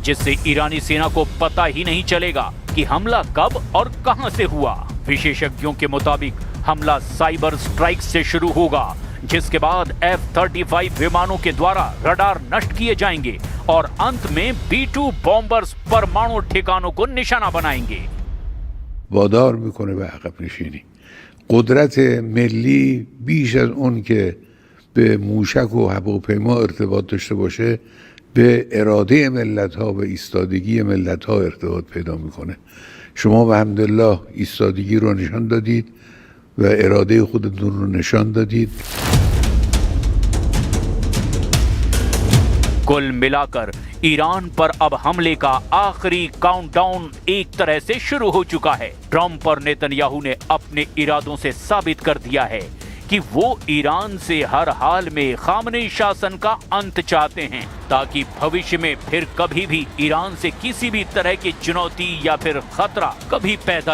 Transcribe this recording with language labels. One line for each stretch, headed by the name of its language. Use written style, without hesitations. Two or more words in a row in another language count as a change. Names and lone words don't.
Hindi: जिससे ईरानी सेना को पता ही नहीं चलेगा कि हमला कब और कहां से हुआ। विशेषज्ञों के मुताबिक हमला
English: cyber strike
Hindi: से शुरू होगा, जिसके बाद F-35 विमानों के द्वारा रडार नष्ट किए जाएंगे और अंत में B-2 बॉम्बर्स परमाणु ठिकानों को निशाना बनाएंगे।
Persian: وادار میکنه به عقب نشینی. قدرت ملی بیش از اون که به موشک و هواپیما ارتباط داشته باشه به اراده ملت ها و ایستادگی ملت ها ارتباط پیدا میکنه. شما به حمدالله ایستادگی رو نشان دادید و اراده خودتون رو نشان دادید.
Hindi: कुल मिलाकर ईरान पर अब हमले का आखिरी काउंटडाउन एक तरह से शुरू हो चुका है। ट्रंप और नेतन्याहू ने अपने इरादों से साबित कर दिया है कि वो ईरान से हर हाल में खामनेई शासन का अंत चाहते हैं, ताकि भविष्य में फिर कभी भी ईरान से किसी भी तरह की चुनौती या फिर खतरा कभी पैदा